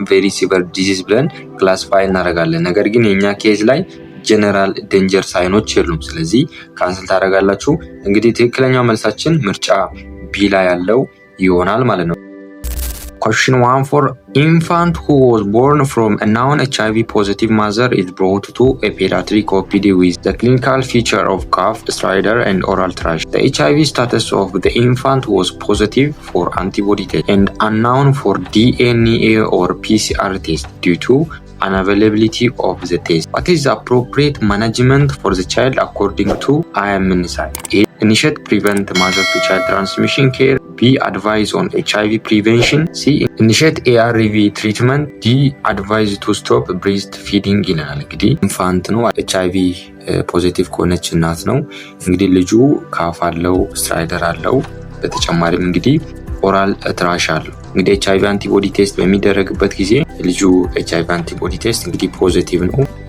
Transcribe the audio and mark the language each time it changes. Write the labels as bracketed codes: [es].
[am] ቬሪ ሲቨር ዲዚዝ ብለን ክላሲፋይ እናደርጋለን። ነገር ግን የኛ ኬዝ ላይ ጀነራል ዴንጀር ሳይኖች የሉም። ስለዚህ ካንስል ታደርጋላችሁ። እንግዲህ ትክክለኛው መልሳችን ምርጫ ቢ ላይ ያለው ይሆናል ማለት ነው። [en] Question 1 for infant who was born from a non-HIV positive mother is brought to a pediatric OPD with the clinical feature of cough, stridor, and oral thrush. The HIV status of the infant was positive for antibody test and unknown for DNA or PCR test due to unavailability of the test. What is the appropriate management for the child according to IMNSI? A. Initiate prevent mother to child transmission care. B. Advise on HIV prevention. C. Initiate ARV treatment. D. Advise to stop breastfeeding [am] ይለናል። እንግዲህ ኢንፋንት ነው HIV ፖዚቲቭ ከሆነች እናት ነው። እንግዲህ ልጁ ካፍ አለው፣ ስትራይደር አለው፣ በተጨማሪም እንግዲህ ኦራል ትራሽ አለው። እንግዲህ HIV አንቲቦዲ ቴስት በሚደረግበት ጊዜ ልጁ HIV አንቲቦዲ ቴስት እንግዲህ ፖዚቲቭ ነው።